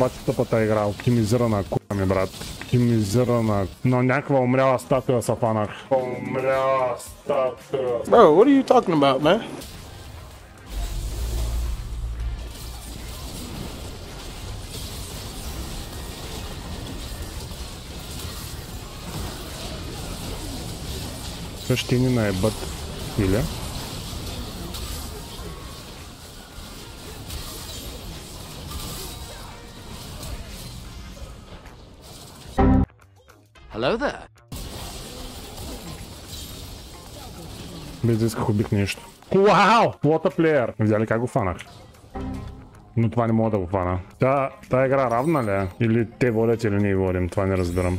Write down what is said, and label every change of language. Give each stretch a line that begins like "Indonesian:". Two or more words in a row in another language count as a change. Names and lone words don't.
Bulgarian: Бати тъпата игра, оптимизирана кука ми, брат. Оптимизирана. На някаква умряла статуя се фанах. Умряла статуя.
English: Bro, what are you talking about, man?
Bulgarian: Ще ни наебат. Или?
English: Hello there.
Bulgarian: Без да исках убих нещо. Вау!
English: What a player!
Bulgarian: Видя ли как го фанах? Но това не мога да го фана. Тая игра равна ли е? Или те водят или ние водим? Това не разбирам.